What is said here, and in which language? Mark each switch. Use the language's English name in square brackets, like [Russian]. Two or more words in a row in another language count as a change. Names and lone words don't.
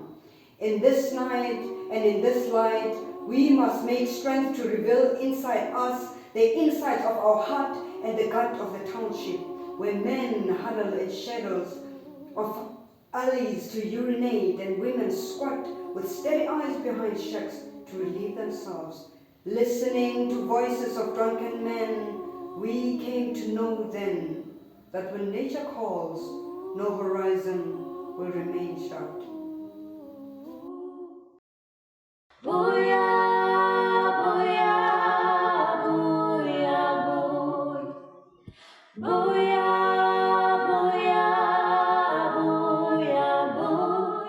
[English] In this night and in this light, we must make strength to reveal inside us the insight of our heart and the gut of the township, where men huddle in shadows of alleys to urinate and women squat with steady eyes behind shacks to relieve themselves. Listening to voices of drunken men, we came to know then that when nature calls, no horizon will remain shut. [Zulu] Boya, boya, boya, boy. Boya, boya, boya, boy.